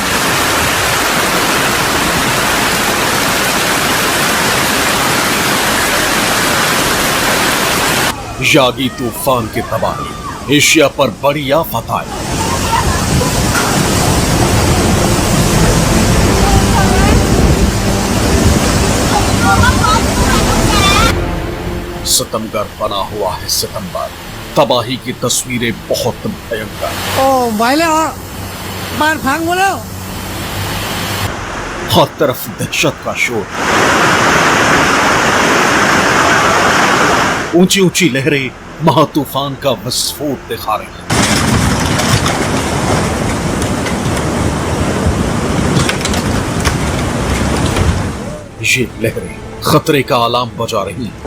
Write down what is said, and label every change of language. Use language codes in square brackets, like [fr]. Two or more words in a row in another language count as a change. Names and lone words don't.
[hi] यागी तूफान की तबाही एशिया पर बड़ी आफत आई। सितमगर बना हुआ है सितंबर। तबाही की तस्वीरें बहुत भयंकर। [th] โอ้ไหวแล้วอ่ะบ้านพังหมดแล้ว [hi] हर तरफ दहशत का शोर, ऊंची ऊंची लहरें महातूफान का विस्फोट दिखा रही हैं। ये लहरें खतरे का अलार्म बजा रही हैं।